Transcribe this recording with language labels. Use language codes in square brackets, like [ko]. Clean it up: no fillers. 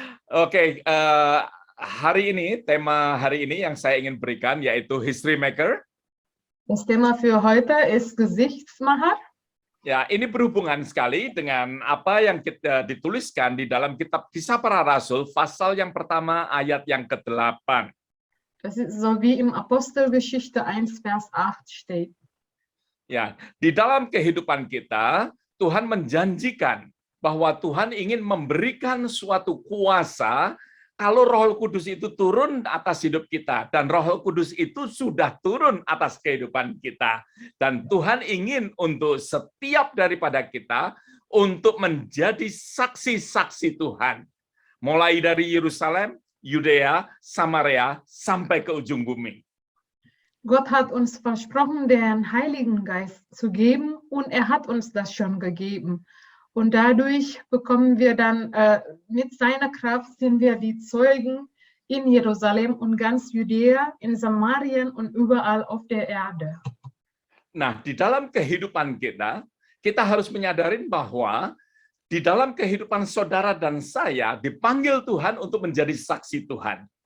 [id] Oke, hari ini, tema hari ini yang saya ingin berikan yaitu History Maker. [de] Das Thema für heute ist Gesichtsmacher. [id] Ya, ini berhubungan sekali dengan apa yang kita dituliskan di dalam kitab Kisah Para Rasul, pasal yang pertama, ayat yang ke-8. [de] Das ist so wie im Apostelgeschichte 1, Vers 8 steht. [id] Ya, di dalam kehidupan kita, Tuhan menjanjikan bahwa Tuhan ingin memberikan suatu kuasa kalau Roh Kudus itu turun atas hidup kita, dan Roh Kudus itu sudah turun atas kehidupan kita. Dan Tuhan ingin untuk setiap daripada kita untuk menjadi saksi-saksi Tuhan. Mulai dari Yerusalem, Judea, Samaria, sampai ke ujung bumi. [de] Gott hat uns versprochen, den Heiligen Geist zu geben, und er hat uns das schon gegeben. Und dadurch bekommen wir dann, mit seiner Kraft sind wir die Zeugen in Jerusalem und ganz Judäa, in Samarien und überall auf der Erde. [id] Nah, di dalam kehidupan kita, kita harus menyadari bahwa di dalam kehidupan saudara dan saya dipanggil Tuhan untuk menjadi saksi Tuhan.